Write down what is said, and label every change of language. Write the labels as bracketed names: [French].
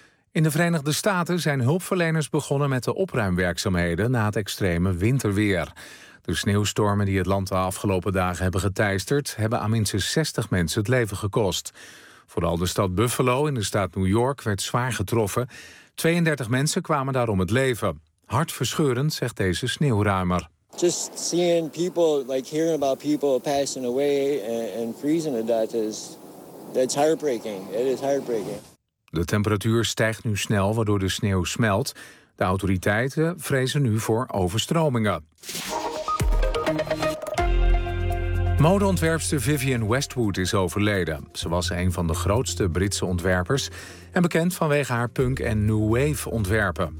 [Dutch] In de Verenigde Staten zijn hulpverleners begonnen met de opruimwerkzaamheden na het extreme winterweer. De sneeuwstormen die het land de afgelopen dagen hebben geteisterd hebben aan minstens 60 mensen het leven gekost. Vooral de stad Buffalo in de staat New York werd zwaar getroffen. 32 mensen kwamen daarom het leven. Hartverscheurend, zegt deze sneeuwruimer. [English] Just seeing people, like hearing about people passing away and freezing to death is, that's heartbreaking. It is heartbreaking. [Dutch] De temperatuur stijgt nu snel, waardoor de sneeuw smelt. De autoriteiten vrezen nu voor overstromingen. Modeontwerpster Vivienne Westwood is overleden. Ze was een van de grootste Britse ontwerpers en bekend vanwege haar punk- en new wave-ontwerpen.